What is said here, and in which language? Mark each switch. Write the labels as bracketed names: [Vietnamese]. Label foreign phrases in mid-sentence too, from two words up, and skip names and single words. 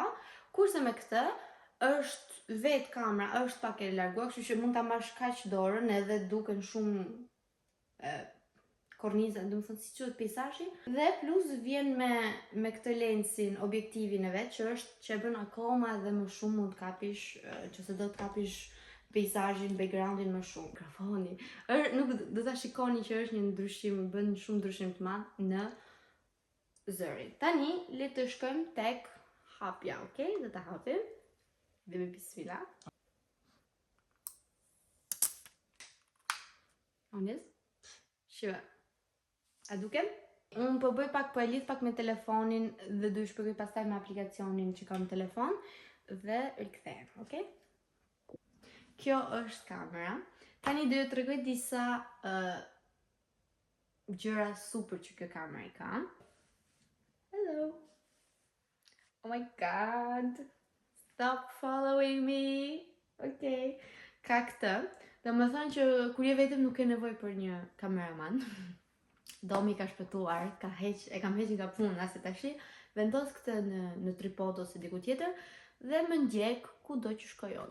[Albanian] Kurse me këtë është vetë kamera është pak e larguar, kështu që mund ta marrësh kaq dorën edhe duken shumë korniza, domethënë si quhet peizazhi, dhe plus vjen me këtë lensin, objektivin e vet, që e bën akoma edhe më shumë mund të kapish, nëse do të kapish peizazhin, backgroundin më shumë. Mikrofoni. Nuk do ta shikoni që është një ndryshim, bën shumë ndryshim të madh në zërin. Tani le të shkojmë tek hapja, okay? Do ta hapim. Dhe me bismillah. Ones? Shiva. A dukem? Unë po bëj pak, po e lidh pak me telefonin dhe do shpjegoj pastaj me aplikacionin që kam në telefon dhe rikthehem, okay? Kjo është kamera. Tani do ju tregoj disa gjëra super që kjo kamera i ka. [English] Hello. Oh my god. Stop following me. Okay. [Albanian] Ka këtë. Domethënë që kur je vetëm nuk ke nevojë për një kameraman. Domi ka shpëtuar, e kam hequr nga puna se tash vendos këtë në tripod ose diku tjetër dhe më ndjek kudo që shkoj.